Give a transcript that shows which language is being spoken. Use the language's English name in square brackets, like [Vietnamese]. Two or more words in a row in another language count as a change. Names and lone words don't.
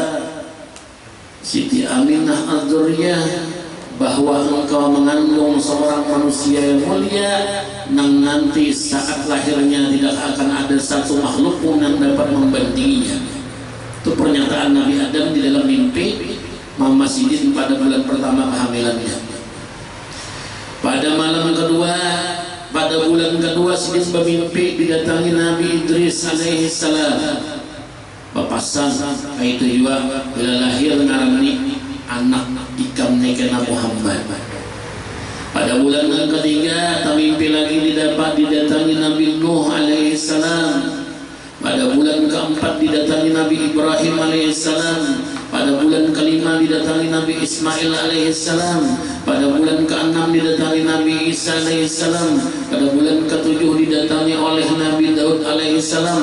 [Indonesian] Siti Aminah Al-Dzurriyah bahwa engkau mengandung seorang manusia yang mulia yang nanti saat lahirnya tidak akan ada satu makhluk pun yang dapat membandinginya. Itu pernyataan Nabi Adam di dalam mimpi Mama Sidin pada bulan pertama kehamilannya. Pada malam kedua, pada bulan kedua Sidin bermimpi didatangi Nabi Idris [Arabic] عليه السلام. [Banjar] Papasan itu juga bila lahir ngarani anak ikam nekena Muhammad. [Indonesian] Pada bulan ketiga mimpi lagi didatangi Nabi Nuh [Arabic] عليه السلام. [Indonesian] Pada bulan keempat didatangi Nabi Ibrahim alaihissalam. Pada bulan kelima didatangi Nabi Ismail alaihissalam. Pada bulan keenam didatangi Nabi Isa alaihissalam. Pada bulan ketujuh didatangi oleh Nabi Daud alaihissalam.